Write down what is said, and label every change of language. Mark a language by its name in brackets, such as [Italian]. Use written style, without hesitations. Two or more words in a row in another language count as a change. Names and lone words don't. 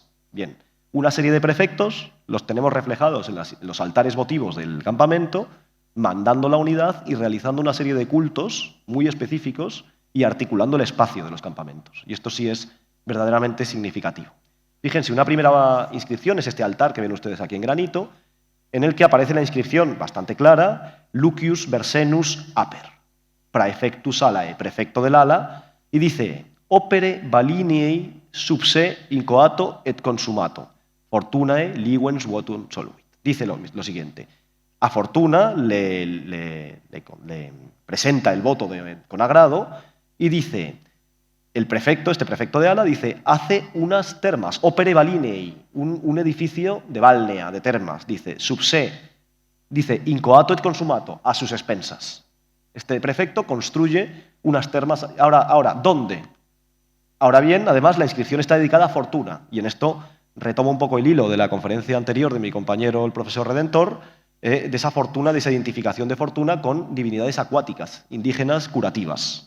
[Spanish] Bien, una serie de prefectos los tenemos reflejados en los altares votivos del campamento, mandando la unidad y realizando una serie de cultos muy específicos y articulando el espacio de los campamentos. Y esto sí es verdaderamente significativo. Fíjense, una primera inscripción es este altar que ven ustedes aquí en granito, en el que aparece la inscripción bastante clara, [Latin] Lucius Versenus Aper, praefectus alae, [Spanish] prefecto del ala, y dice, [Latin] opere valiniei subse incoato et consumato, fortunae liuens votum soluit. [Spanish] Dice lo siguiente, a Fortuna le presenta el voto con agrado y dice, el prefecto, este prefecto de ala, dice, hace unas termas, [Latin] opere valinei, [Spanish] un edificio de balnea, de termas, dice, subse, dice, [Latin] incoato et consumato, [Spanish] a sus expensas. Este prefecto construye unas termas. Ahora, ¿dónde? Ahora bien, además, la inscripción está dedicada a Fortuna, y en esto retomo un poco el hilo de la conferencia anterior de mi compañero, el profesor Redentor, de esa Fortuna, de esa identificación de Fortuna con divinidades acuáticas, indígenas, curativas.